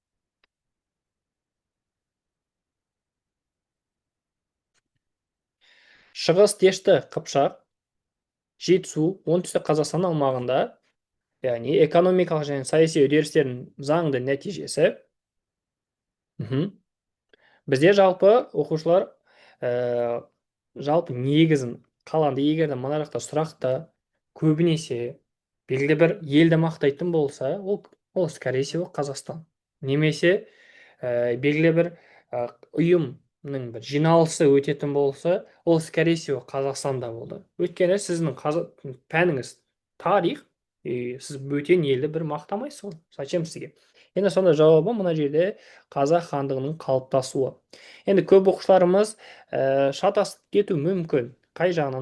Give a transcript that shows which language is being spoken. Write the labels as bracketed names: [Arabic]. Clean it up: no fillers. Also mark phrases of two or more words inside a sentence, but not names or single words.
[Kazakh] Шығыс Дешті Қыпшақ, Жетісу, оңтүстік Қазақстан аумағында, яғни экономикалық және саяси үдерістердің заңды нәтижесі. Бізде жалпы оқушылар жалпы негізін қаланды. Егерде мына жақта сұрақта көбінесе белгілі бір елді мақтайтын болса, ол [Russian] скорее всего [Kazakh] Қазақстан. Немесе белгілі бір ұйымның бір жиналысы өтетін болса, ол [Russian] скорее всего [Kazakh] Қазақстанда болды. Өйткені сіздің пәніңіз тарих, сіз бөтен елді бір мақтамайсыз ғой. Зачем сізге? Енді сонда жауабы мына жерде Қазақ хандығының қалыптасуы. Енді көп оқушыларымыз шатасып кету мүмкін. Қай жағынан?